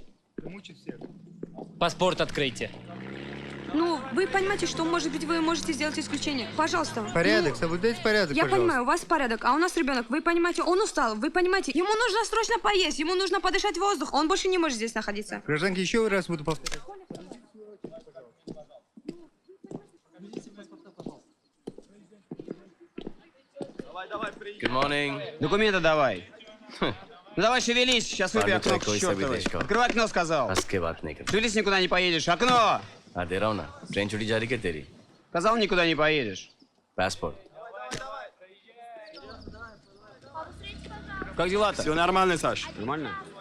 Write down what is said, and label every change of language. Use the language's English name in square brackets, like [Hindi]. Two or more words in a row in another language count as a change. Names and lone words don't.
[Russian] Паспорт откройте. Ну, вы понимаете, что, может быть, вы можете сделать исключение. Пожалуйста. Порядок, соблюдайте порядок, Я пожалуйста. понимаю, у вас порядок, а у нас ребенок. Вы понимаете, он устал, вы понимаете, ему нужно срочно поесть, ему нужно подышать воздух, он больше не может здесь находиться. Гражданки, еще раз буду повторять. [English] Good morning. [Russian] Документы давай. Ну давай шевелись, сейчас выпей окно к чертовой. Открывай окно, сказал. [Hindi] हंस के बात नहीं कर [Russian] Шевелись, никуда не поедешь. Окно! [Hindi] हाँ दे रहा हूँ ना ट्रेन छुट्टी जा रही क्या तेरी [Russian] Сказал, никуда не поедешь. पासपोर्ट Как дела-то? Все нормально, Саш. Нормально?